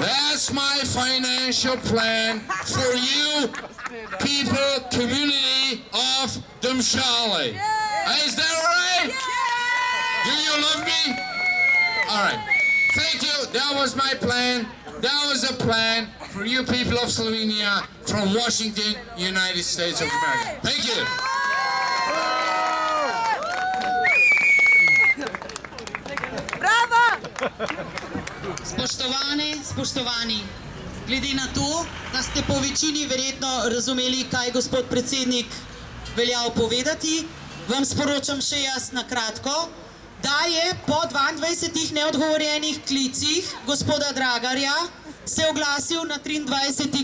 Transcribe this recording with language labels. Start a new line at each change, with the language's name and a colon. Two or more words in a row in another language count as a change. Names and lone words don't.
English: That's my financial plan for you people, community of Drumshanbo. Is that all right? Do you love me? All right. Thank you. That was my plan. That was a plan for you people of Slovenia from Washington, United States of America. Thank you.
Slovenian: Spoštovani, glede na to, da ste po večini verjetno razumeli, kaj gospod predsednik veljal povedati, vam sporočam še jaz na kratko, da je po 22 neodgovorjenih klicih gospoda Dragarja se oglasil na 23.